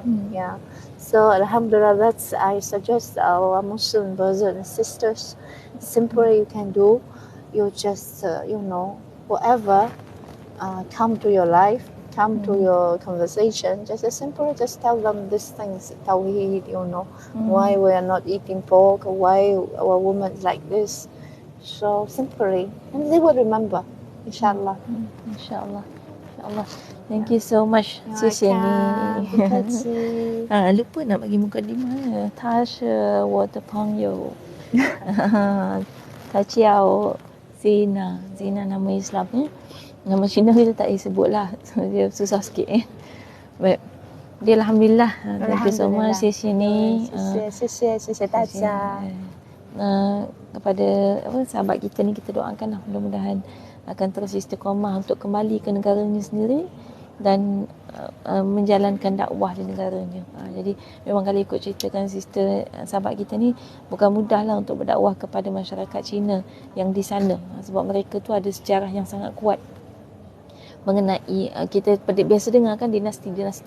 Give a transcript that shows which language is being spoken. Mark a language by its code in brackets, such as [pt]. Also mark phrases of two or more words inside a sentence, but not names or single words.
[en] So Alhamdulillah, I suggest our Muslim brothers and sisters, simply you can do, you just whatever come to your life, come to your conversation, just tell them these things, Tawheed, why we are not eating pork, why our woman is like this. So simply, and they will remember, inshallah. Inshallah. Thank you so much. [zh] 谢谢你。 [ms] lupa nak bagi mukadimah. [zh] 他是我的朋友。他叫 Zeyna. [ms] Zeyna nama Islamnya. Nama Cina kita tak boleh sebut lah. Dia susah sikit. Baik. Dia Alhamdulillah. [en] Thank you so much. [zh] 谢谢你。谢谢大家。 [ms] Kepada sahabat kita ni, kita doakan lah mudah-mudahan akan terus istiqamah untuk kembali ke negaranya sendiri dan menjalankan dakwah di negaranya. Jadi memang kalau ikut ceritakan sister sahabat kita ni, bukan mudah lah untuk berdakwah kepada masyarakat Cina yang di sana, sebab mereka tu ada sejarah yang sangat kuat mengenai kita biasa dengar kan dinasti-dinasti.